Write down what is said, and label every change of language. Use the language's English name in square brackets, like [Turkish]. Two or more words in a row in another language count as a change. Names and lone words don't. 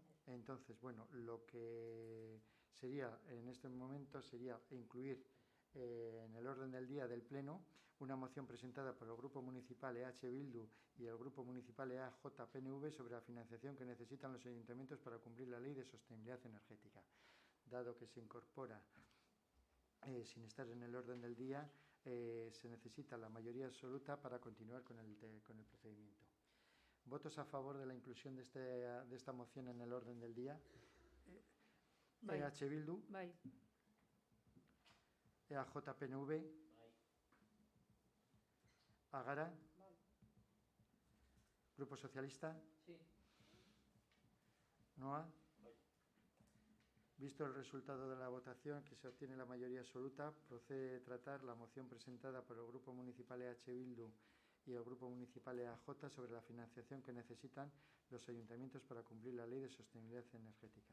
[Spanish] Entonces, bueno, lo que sería en este momento sería incluir en el orden del día del Pleno una moción presentada por el Grupo Municipal EH Bildu y el Grupo Municipal EAJ-PNV sobre la financiación que necesitan los ayuntamientos para cumplir la ley de sostenibilidad energética. Dado que se incorpora sin estar en el orden del día, se necesita la mayoría absoluta para continuar con el procedimiento. ¿Votos a favor de la inclusión de esta moción en el orden del día? EH Bildu. Bai. EAJ-PNV. Agara. Grupo Socialista. Sí. NOA. Visto el resultado de la votación, que se obtiene la mayoría absoluta, procede a tratar la moción presentada por el Grupo Municipal EH Bildu y el Grupo Municipal EAJ sobre la financiación que necesitan los ayuntamientos para cumplir la ley de sostenibilidad energética.